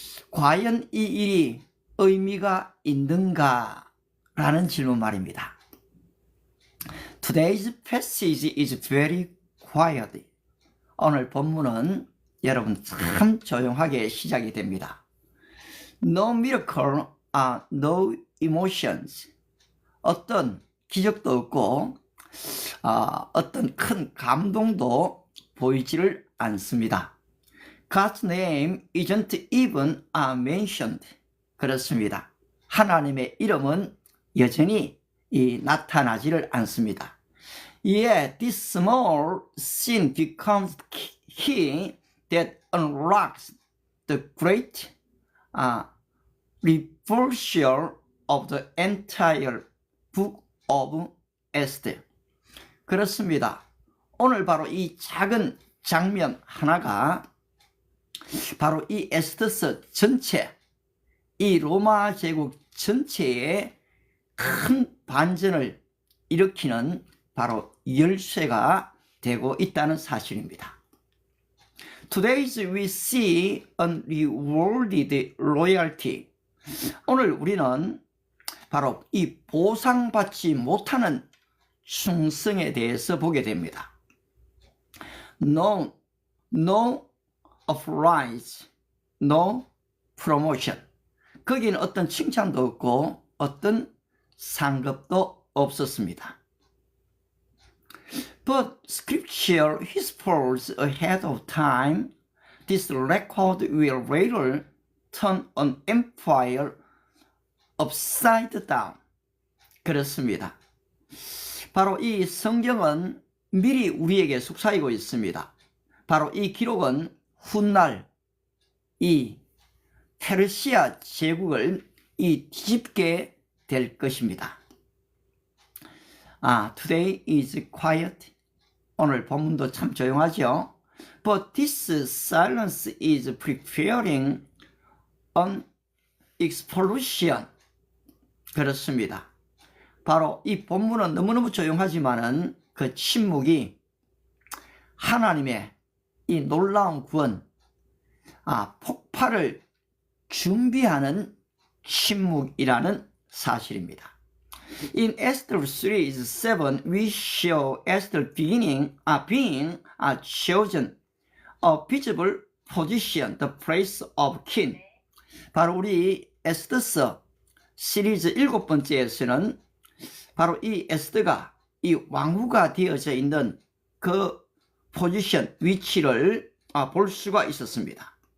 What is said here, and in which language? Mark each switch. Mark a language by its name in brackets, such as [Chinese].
[Korean] 과연 이 일이 의미가 있는가? 라는 질문 말입니다. [English] Today's passage is very quiet. [Korean] 오늘 본문은 여러분 참 조용하게 시작이 됩니다. [English] No miracle, no emotions. [Korean] 어떤 기적도 없고 어떤 큰 감동도 보이지를 않습니다. [English] God's name isn't even mentioned. [Korean] 그렇습니다. 하나님의 이름은 여전히 나타나지를 않습니다. [English] Yet this small sin becomes key that unlocks the great reversal of the entire book of Esther. [Korean] 그렇습니다. 오늘 바로 이 작은 장면 하나가 바로 이 에스더서 전체, 이 로마 제국 전체에 큰 반전을 일으키는 바로 열쇠가 되고 있다는 사실입니다. [English] Today we see unrewarded loyalty. [Korean] 오늘 우리는 바로 이 보상받지 못하는 충성에 대해서 보게 됩니다. [English] No applause, no promotion. [Korean] 거기는 어떤 칭찬도 없고 어떤 상급도 없었습니다. [English] But scripture whispers ahead of time, this record will later turn an empire upside down. [Korean] 그렇습니다. 바로 이 성경은 미리 우리에게 속삭이고 있습니다. 바로 이 기록은 훗날 이 페르시아 제국을 뒤집게 될 것입니다. [English] Today is quiet. [Korean] 오늘 본문도 참 조용하죠. [English] But this silence is preparing an explosion. [Korean] 그렇습니다. 바로 이 본문은 너무너무 조용하지만은 그 침묵이 하나님의 이 놀라운 구원, 폭발을 준비하는 침묵이라는 사실입니다. [English] In Esther 3:7, we show Esther being chosen a visible position, the place of king. [Korean] 바로 우리 에스더서 시리즈 7번째에서는 바로 이 에스더가 이 왕후가 되어져 있는 그 포지션, 위치를 볼 수가 있었습니다.